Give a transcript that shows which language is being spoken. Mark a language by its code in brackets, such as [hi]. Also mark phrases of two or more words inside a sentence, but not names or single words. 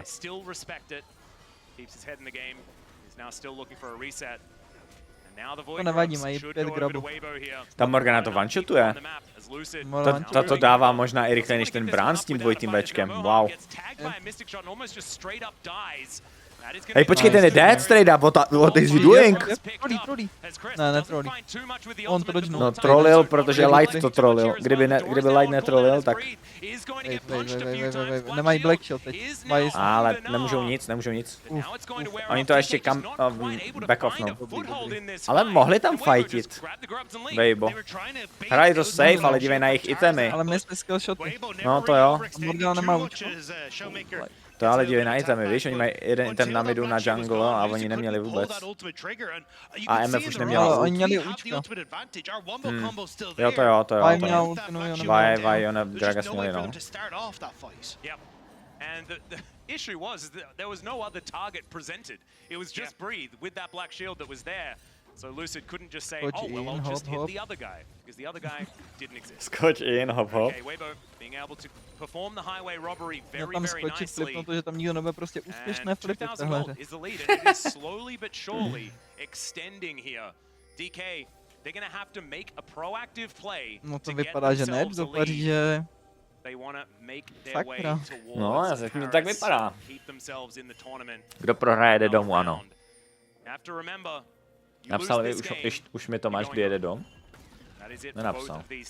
[cs] To nevadí, mají 5 grabů. Ta Morgana to one-shotuje. To dává možná i rychleji než ten Bran s tím dvojitým Bčkem. [en] Wow. [cs] Hej, počkej, ten je [en] dead straight up, what is he doing? [cs] Trolí. Ne, netrolí. On to dodžnul. No, trollil, protože Light to trollil. Kdyby Light netrollil, tak... Nemají Black Shield teď. Ale nemůžou nic. Oni to ještě [en] back off, [cs] no. Ale mohli tam fightit. Weibo. Hrají to safe, ale dívej na jejich itemy. Ale my jsme skill shoty. No to jo. Morgana nemá účku. To ale dívej na itemy, víš, oni mají jeden item na midu na jungle a oni neměli vůbec. A MF už neměla oni měli účka. Jo, to jo. Vaj měl ult, no jo, neměl. Vaj, ona Gragas měli, no. [en] And the issue was that there was no other target presented. It was just Breathe with that black shield that was there. So Lucid couldn't just say, oh, well, I'll just hit the other guy, because the other guy didn't exist. [cs] Skoč in, hop. [en] Okay, Weibo being able to perform the highway robbery very, very nicely. [cs] Flip, protože tam nikdo nebude prostě úspěšné flipy v téhle hře. [en] Is the lead, and it is slowly but surely extending here. DK, they're gonna have to make a proactive play. [cs] No to vypadá, že ne, dopadí, že... Sakra. No, tak vypadá. Kdo prohraje, jede domů, ano. Napsal, už mi Tomáš, kdy jede dom? Nenapsal.